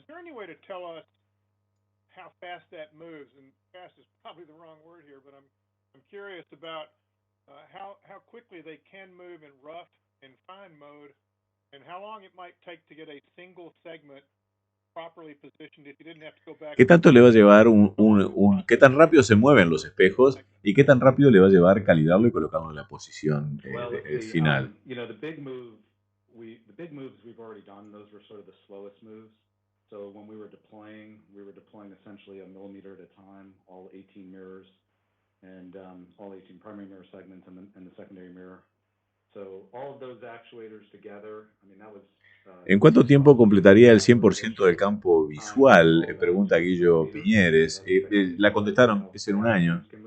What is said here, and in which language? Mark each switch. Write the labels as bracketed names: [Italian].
[English] Is there any way to tell us how fast that moves? And fast is probably the wrong word here, but I'm curious about how quickly they can move in rough and fine mode, and how long it might take to get a single segment properly positioned if you didn't have to go back. [Spanish] ¿Qué tanto le va a llevar qué tan rápido se mueven los espejos y qué tan rápido le va a llevar calibrarlo y colocarlo en la posición final? [English] You know, the big moves we've already done. Those were sort of the slowest moves. So when we were deploying essentially a millimeter at a time, all 18 mirrors, and all 18 primary mirror segments and the secondary mirror. So all of those actuators together, I mean, that was. [Spanish] ¿En cuánto tiempo completaría el 100% del campo visual? Pregunta Guillo Piñeres. La contestaron, es en un año.